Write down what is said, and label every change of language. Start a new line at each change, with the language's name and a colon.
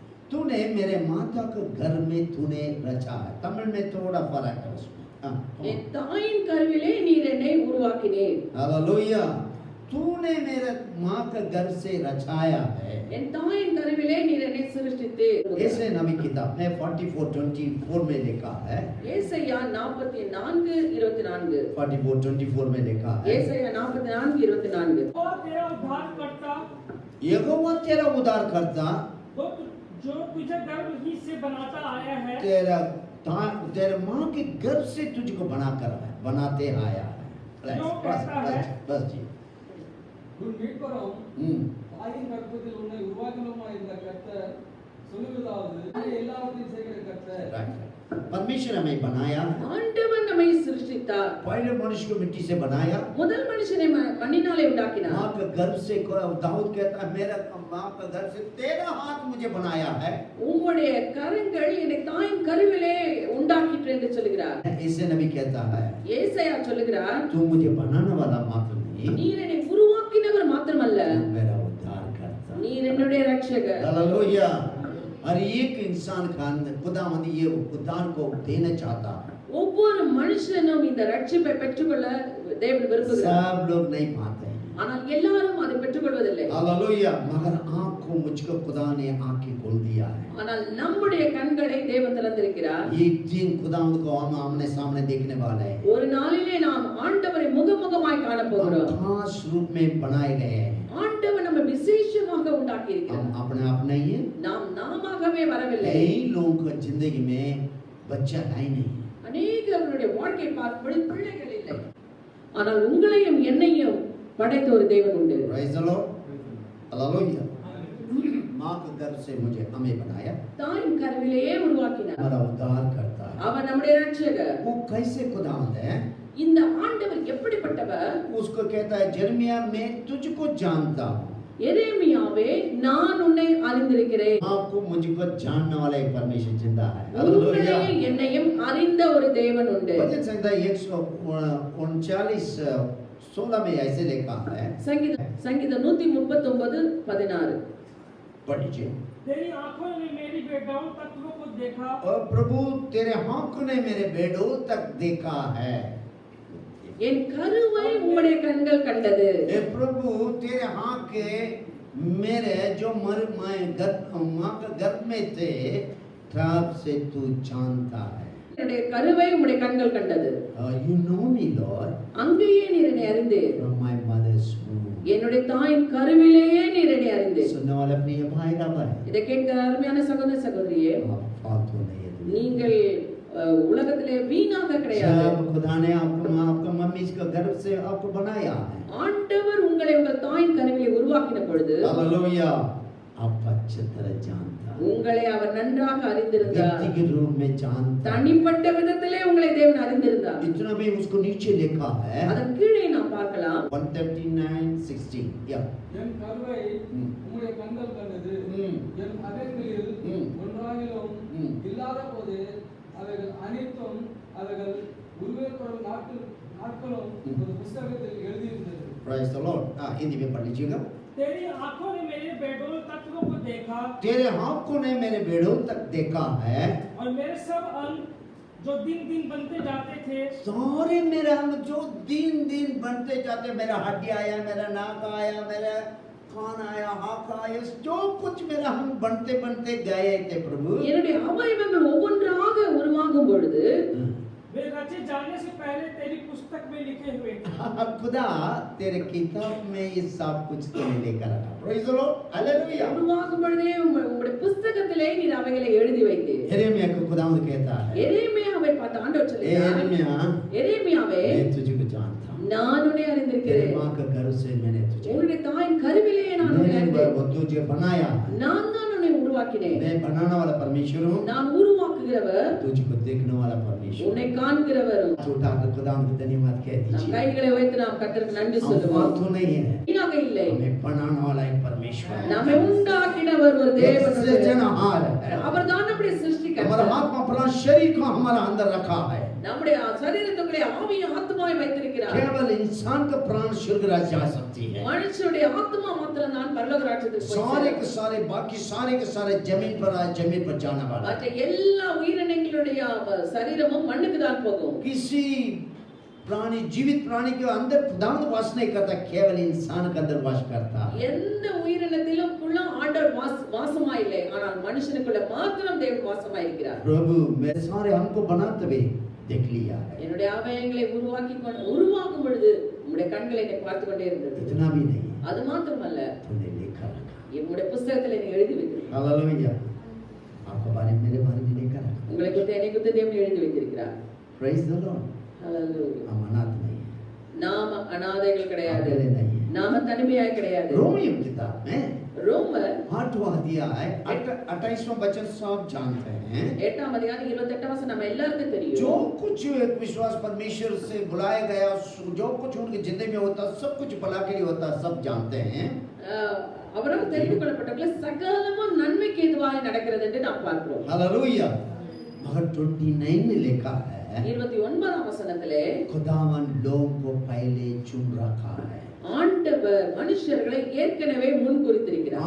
Hindi: तूने मेरे माता को घर में तूने रचा है। तमिल में थोड़ा फर्क है उसमें। हाँ,
Tamil: என் தாயின் கருவிலே நீர் என்னை உருவாக்கினீர்.
Hindi: हालेलुया। तूने मेरे माँ का गर्भ से रचाया है।
Tamil: என் தாயின் கருவிலே நீர் என்னை சிருஷ்டித்து.
Hindi: ऐसे नबी किताब में 44:24 में लिखा है।
Tamil: ஏசாயா 44:24
Hindi: 44:24 में लिखा है,
Tamil: ஏசாயா 44:24
Hindi: और तेरा उद्धारकर्ता यहोवा तेरा उद्धार करता, जो तुझे गर्भ ही से बनाता आया है, तेरे माँ के गर्भ से तुझको बनाते आया है। जो कहता है, बस जी।
Tamil: உன் மீட்பரும் हम्म, தாயின் கர்ப்பத்தில் உன்னை உருவாக்கினவருமாய் இருந்த கர்த்தர் சொல்லுவதாவது, எல்லாவற்றையும் செய்கிற கர்த்தர்.
English: right.
Hindi: परमेश्वर हमें बनाया,
Tamil: ஆண்டவர் நம்மை சிருஷ்டித்தார்.
Hindi: पहले मनुष्य को मिट्टी से बनाया,
Tamil: முதல் மனுஷனை மண்ணினாலே உண்டாக்கினார்.
Hindi: माँ के गर्भ से। दाऊद कहता है, मेरा माँ का गर्भ से तेरा हाथ मुझे बनाया है।
Tamil: உம்முடைய கரங்கள் என்னை தாயின் கருவிலே உண்டாக்கிற்று என்று சொல்கிறார்.
Hindi: ऐसे नबी कहता है,
Tamil: ஏசாயா சொல்லுகிறார்,
Hindi: तू मुझे बनाने वाला मात्र नहीं,
Tamil: நீர் என்னை உருவாக்கினவர் மாத்திரமல்ல,
Hindi: तू मेरा उद्धार करता।
Tamil: நீர் என்னுடைய ரட்சகர்.
Hindi: हालेलुया। हर एक इंसान का खुदावंद ये उद्धार को देना चाहता है।
Tamil: ஒவ்வொரு மனுஷனும் இந்த ரட்சிப்பை பெற்றுக்கொள்ள தேவன் விரும்புகிறார்.
Hindi: सब लोग नहीं पाते हैं।
Tamil: ஆனால் எல்லாரும் அதை பெற்றுக்கொள்வதில்லை.
Hindi: हालेलुया। मगर आँख को मुझको खुदा ने आँखें खोल दिया है।
Tamil: ஆனால் நம்முடைய கண்களை தேவன் திறந்திருக்கிறார்.
Hindi: एक दिन खुदावंद को हम आमने सामने देखने वाले हैं।
Tamil: ஒரு நாளிலே நாம் ஆண்டவரை முகமுகமாய் காண
Hindi: हम
Tamil: போகிறோம்.
Hindi: खास रूप में बनाए गए हैं।
Tamil: ஆண்டவர் நம்ம விசேஷமாக உண்டாக்கி
Hindi: हम
Tamil: இருக்கிறார்.
Hindi: अपने आप नहीं है।
Tamil: நாம் நாமாகவே வரவில்லை.
Hindi: कई लोगों का जिंदगी में बच्चा है ही नहीं।
Tamil: அநேகருடைய வாழ்க்கை பார்ப்பது பிள்ளைகள் இல்லை. ஆனால் உங்களையும் என்னையும் படைத்த ஒரு தேவன் உண்டு.
English: Praise the Lord. Hallelujah.
Hindi: माँ के गर्भ से मुझे हमें बनाया,
Tamil: தாயின் கருவிலேயே உருவாக்கினார்.
Hindi: हमारा उद्धार करता है।
Tamil: அவர் நம்முடைய ரட்சகர்.
Hindi: वो कैसे खुदावंद है?
Tamil: இந்த ஆண்டவர் எப்படிப்பட்டவர்?
Hindi: उसको कहता है, यिर्मयाह मैं तुझको जानता हूँ।
Tamil: எரேமியாவே நான் உன்னை அறிந்திருக்கிறேன்.
Hindi: आपको मुझको जानने वाला एक परमेश्वर जिंदा है। हालेलुया।
Tamil: உங்களையும் என்னையும் அறிந்த ஒரு தேவன் உண்டு.
Hindi: भजन संहिता 139:16 में ऐसे लिखा है,
Tamil: சங்கீதம் 139:16
Hindi: पढ़ लीजिए। तेरी आंखों ने मेरी बेगाम तत्वों को देखा, और प्रभु तेरे आँखों ने मेरे बेडों तक देखा है।
Tamil: என் கருவை உம்முடைய கண்கள் கண்டது.
Hindi: हे प्रभु तेरे आँख के मेरे जो माँ का गर्भ में थे तब से तू जानता है।
Tamil: என்னுடைய கருவை உம்முடைய கண்கள் கண்டது.
English: You know me, Lord,
Tamil: அங்கேயே நீர் என்னை அறிந்தீர்.
English: from my mother's womb.
Tamil: என்னுடைய தாயின் கருவிலேயே நீர் என்னை அறிந்தீர்.
Hindi: सुनने वाले अपने ये भाई का भाई,
Tamil: இதை கேட்க அருமையான சகோதர சகோதரியே,
Hindi: आप फालतू नहीं है।
Tamil: நீங்கள் உலகத்திலே வீணாக கிடையாது.
Hindi: जब खुदा ने आपको मम्मी का गर्भ से आपको बनाया है,
Tamil: ஆண்டவர் உங்களை உங்கள் தாயின் கருவிலே உருவாக்கின பொழுது
Hindi: हालेलुया, आप अच्छी तरह जानता है,
Tamil: உங்களை அவர் நன்றாக அறிந்திருந்தார்.
Hindi: व्यक्तिगत रूप में जानता है।
Tamil: தனிப்பட்ட விதத்திலே உங்களை தேவன் அறிந்திருந்தார்.
Hindi: इतना भी उसको नीचे लिखा है,
Tamil: அதன் கீழே நாம் பார்க்கலாம்.
Hindi: 139:16 या
Tamil: என் கருவை உம்முடைய கண்கள் கண்டது, என் அதயங்களில் ஒன்றாகிலும் இல்லாத போது அவைகள் அனைத்தும் அவைகள் உருவேற்படும் நாட்களும் ஒரு புஸ்தகத்தில் எழுதியிருந்தது.
English: Praise the Lord.
Hindi: हिंदी में पढ़ लीजिएगा। तेरी आंखों ने मेरे बेडोल तत्वों को देखा, तेरे आँखों ने मेरे बेड़ों तक देखा है, और मेरे सब अंग जो दिन दिन बनते जाते थे, सारे मेरे अंग जो दिन दिन बनते जाते, मेरा हड्डी आया, मेरा नाक आया, मेरा कान आया, आँख आया, जो कुछ मेरा हम बनते बनते गए थे प्रभु।
Tamil: என்னுடைய அவயவங்கள் ஒவ்வொன்றாக உருவாகும் பொழுது
Hindi: वे रचे जाने से पहले तेरी पुस्तक पुस्तक में लिखे हुए थे। खुदा तेरे किताब में ये सब कुछ तूने लेकर रखा।
English: Praise the Lord. Hallelujah.
Tamil: உருவாகும் பொழுதே உம்முடைய புஸ்தகத்திலே நீர் அவைகளை எழுதி வைத்தீர்.
Hindi: यिर्मयाह को खुदावंद कहता है,
Tamil: எரேமியாவை பார்த்து ஆண்டவர் சொல்கிறார்,
Hindi: यिर्मयाह
Tamil: எரேமியாவே
Hindi: मैं तुझको जानता हूँ,
Tamil: நான் உன்னை
Hindi: तेरे
Tamil: அறிந்திருக்கிறேன்,
Hindi: माँ के गर्भ से मैंने तुझे,
Tamil: உன்னுடைய தாயின் கருவிலே நான் உன்னை
Hindi: मैंने
Tamil: அறிந்தேன்,
Hindi: वो तुझे बनाया,
Tamil: நான் தான் உன்னை உருவாக்கினேன்,
Hindi: मैं बनाने वाला परमेश्वर हूँ,
Tamil: நான் உருவாக்குகிறவர்,
Hindi: तुझको देखने वाला परमेश्वर।
Tamil: உன்னை காண்கிறவரும்.
Hindi: उठा कर खुदावंद को धन्यवाद कह
Tamil: நாம்
Hindi: दीजिए।
Tamil: கைகளை வைத்து நாம் கர்த்தருக்கு நன்றி
Hindi: हम
Tamil: சொல்லுவோம்.
Hindi: फालतू नहीं है,
Tamil: வீணாக இல்லை,
Hindi: हमें बनाने वाला एक परमेश्वर है,
Tamil: நம்மை உண்டாக்கினவர் ஒரு
Hindi: एक
Tamil: தேவன் உண்டு.
Hindi: सृजनहार है।
Tamil: அவர் தான் நம்முடைய
Hindi: हमारा
Tamil: சிருஷ்டிகர்த்தர்.
Hindi: आत्मा अपना शरीर को हमारा अंदर रखा है।
Tamil: நம்முடைய சரீரத்துக்குள்ளே ஆவியும் ஆத்மாவை வைத்திருக்கிறார்.
Hindi: केवल इंसान का प्राण स्वर्ग राज्य जा सकती है,
Tamil: மனுஷனுடைய ஆத்மா மாத்திரம் தான் பரலோக ராஜ்யத்துக்கு போய்
Hindi: सारे के
Tamil: சேரும்.
Hindi: सारे बाकी सारे के सारे जमीन पर आए, जमीन पर जाने वाला है।
Tamil: மற்ற எல்லா உயிரினங்களுடைய சரீரமும் மண்ணுக்கு தான் போகும்.
Hindi: किसी प्राणी जीवित प्राणी के अंदर खुदावंद वास नहीं करता, केवल इंसान के अंदर वास करता है।
Tamil: எந்த உயிரினத்திலும் ஆண்டவர் வாசமா இல்லை, ஆனால் மனுஷனுக்குள்ள மாத்திரம் தேவன் வாசமா இருக்கிறார்.
Hindi: प्रभु मेरे सारे हमको बनाते हुए देख लिया है,
Tamil: என்னுடைய அவயங்களை உருவாக்கும் பொழுது உம்முடைய கண்களை என்னை பார்த்து கொண்டே இருந்தது.
Hindi: इतना भी नहीं,
Tamil: அது மாத்திரமல்ல,
Hindi: तूने लिखा रखा।
Tamil: என்னுடைய புஸ்தகத்தில் நீ எழுதி வைத்திருக்கிறார்.
Hindi: हालेलुया। आपके बारे में मेरे बारे में लिखा रखा।
Tamil: உங்களை குறித்து என்னை குறித்து தேவன் எழுதி வைத்திருக்கிறார்.
English: Praise the Lord.
Tamil: ஹல்லேலூயா.
Hindi: हम अनाथ नहीं है,
Tamil: நாம அநாதைகள் கிடையாது,
Hindi: अकेले नहीं है।
Tamil: நாம தனிமையாய் கிடையாது.
Hindi: रोमियो किताब में
Tamil: ரோமர்
Hindi: 8वां अध्याय 28वां वचन सब जानते हैं।
Tamil: 8ஆம் அதிகாரம் 28ஆம் வசனம் நம்ம எல்லாருக்கும் தெரியும்.
Hindi: जो कुछ एक विश्वास परमेश्वर से बुलाया गया, जो कुछ उनकी जिंदगी में होता, सब कुछ भला के लिए होता, सब जानते हैं।
Tamil: அவரால் தெரிந்து கொள்ளப்பட்டவர்கள் சகலமும் நன்மைக்கு ஏதுவாக நடக்கிறது என்று நாம் பார்க்கிறோம்.
Hindi: हालेलुया। मगर 29 में लिखा है,
Tamil: 29ஆம் வசனத்திலே
Hindi: खुदावन लोगों को पहले चुन रखा है।
Tamil: ஆண்டவர் மனுஷர்களை ஏற்கனவே முன் குறித்திருக்கிறார்.